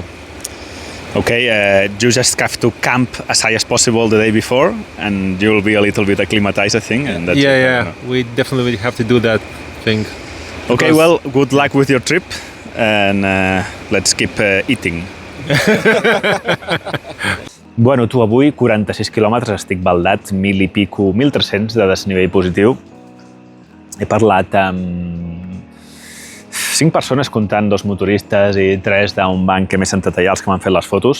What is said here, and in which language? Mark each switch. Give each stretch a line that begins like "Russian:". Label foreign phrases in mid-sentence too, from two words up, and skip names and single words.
English: Okay, you just have to camp as high as possible the day before, and you'll be a little bit acclimatized, I think. And that's we definitely have to do that thing. Okay, well, good luck with your trip, and let's keep eating.
Catalan: Bueno, tu, avui 46 quilòmetres, estic baldat, 1.000 i pico, 1.300 de desnivell positiu. He parlat amb 5 persones, comptant 2 motoristes i 3 d'un banc que m'he sentat allà, els que m'han fet les fotos.